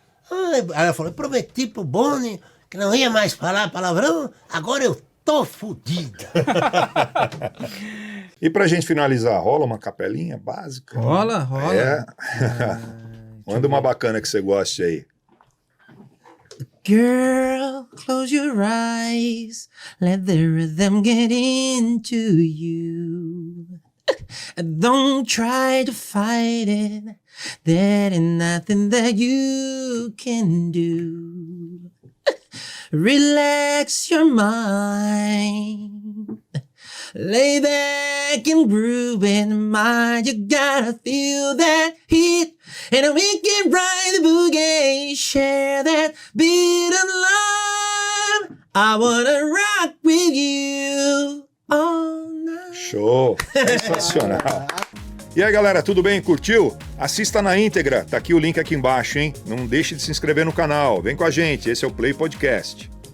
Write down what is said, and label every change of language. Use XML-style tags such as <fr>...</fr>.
<pt>Aí ela falou, prometi pro Boni que não ia mais falar palavrão, agora eu tô fodida. E pra gente finalizar, rola uma capelinha básica? Rola. Manda uma bacana que você goste aí.</pt> <en>Girl, close your eyes, let the rhythm get into you. Don't try to fight it, there ain't nothing that you can do. Relax your mind, lay back and groove in mind. You gotta feel that heat, and we can ride the boogie, share that beat of love. I wanna rock with you all night.</en> <pt>Show! Sensacional! E aí, galera, tudo bem? Curtiu? Assista na íntegra, tá aqui o link aqui embaixo, hein? Não deixe de se inscrever no canal. Vem com a gente, esse é o Play Podcast.</pt>